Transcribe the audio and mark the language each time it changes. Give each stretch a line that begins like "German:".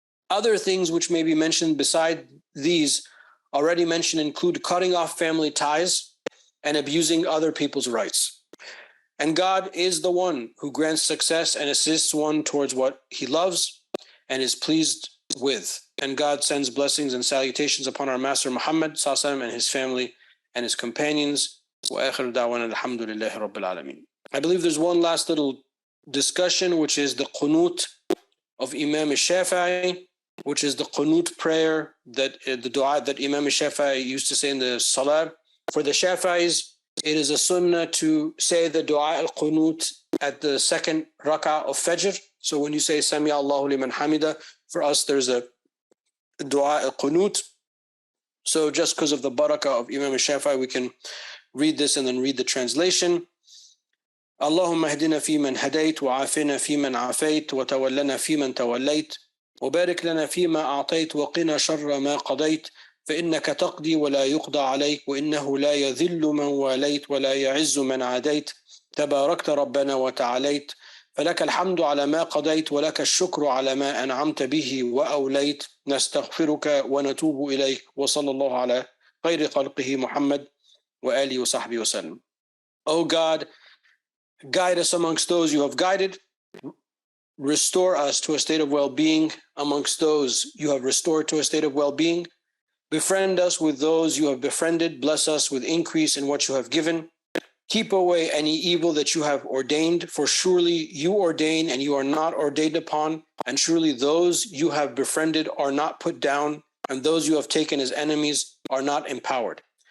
English: Other things which may be mentioned beside these already mentioned include cutting off family ties and abusing other people's rights. And God is the one who grants success and assists one towards what he loves and is pleased with. And God sends blessings and salutations upon our Master Muhammad ﷺ and his family and his companions.
Arabic: وآخر دعوانا الحمد لله رب العالمين.
English: I believe there's one last little discussion, which is the qunut of Imam Shafii, which is the qunut prayer, that the dua that Imam Shafii used to say in the salah. For the Shafi'is, it is a sunnah to say the dua al-qunut at the second rak'ah of Fajr. So when you say Sami Allahu liman hamida, for us there's a dua al-qunut. So just because of the barakah of Imam Shafii, we can read this and then read the translation.
Arabic: اللهم اهدنا فيمن هديت وعافنا فيمن عافيت وتولنا فيمن توليت وبارك لنا فيما أعطيت وقنا شر ما قضيت فإنك تقضي ولا يقضى عليك وإنه لا يذل من واليت ولا يعز من عاديت تباركت ربنا وتعاليت فلك الحمد على ما قضيت ولك الشكر على ما أنعمت به وأوليت نستغفرك ونتوب إليك وصلى الله على خير خلقه محمد وآله وصحبه وسلم.
English: O God, guide us amongst those you have guided. Restore us to a state of well-being amongst those you have restored to a state of well-being. Befriend us with those you have befriended. Bless us with increase in what you have given. Keep away any evil that you have ordained, for surely you ordain and you are not ordained upon, and surely those you have befriended are not put down, and those you have taken as enemies are not empowered.